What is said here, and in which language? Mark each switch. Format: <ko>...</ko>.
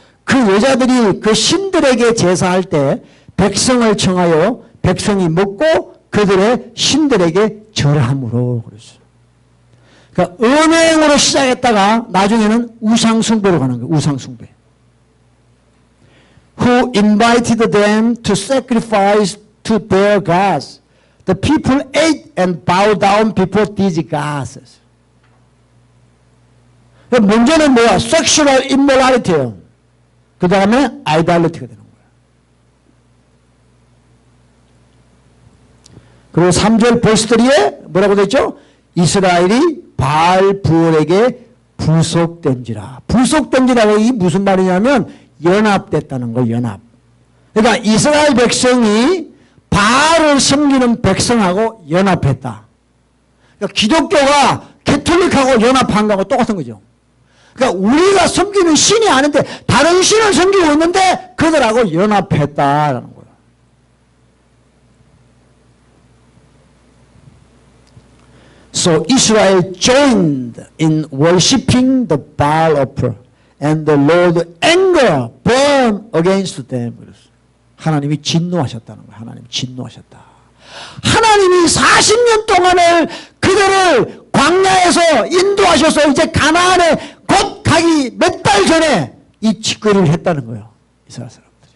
<ko>그 여자들이 그 신들에게 제사할 때 백성을 청하여 백성이 먹고 그들의 신들에게 절함으로 그랬어요. 그러니까 음행으로 시작했다가 나중에는 우상숭배로 가는 거예요. 우상숭배.</ko> <en>Who invited them to sacrifice to their gods. The people ate and bowed down before these gods.</en> <ko>문제는 뭐야?</ko> <en>Sexual immorality예요.</en> <ko>그 다음에 idolatry가 되는 거예요. 그리고 3절 벌스 3에 뭐라고 되죠? 이스라엘이 바알 부올에게 부속된지라. 부속된지라고 이게 무슨 말이냐면 연합됐다는 거예요. 연합. 그러니까 이스라엘 백성이 바알을 섬기는 백성하고 연합했다. 그러니까 기독교가 캐톨릭하고 연합한 거하고 똑같은 거죠. 그러니까 우리가 섬기는 신이 아닌데 다른 신을 섬기고 있는데 그들하고 연합했다라는 거예요.</ko> <en>So Israel joined in worshiping the Baal altar, and the Lord's anger burned against them.</en> <ko>하나님이 진노하셨다는 거예요. 하나님이 진노하셨다. 하나님이 40년 동안을 그들을 광야에서 인도하셔서 이제 가나안에 곧 가기 몇 달 전에 이 짓거리를 했다는 거예요. 이스라엘 사람들이.</ko>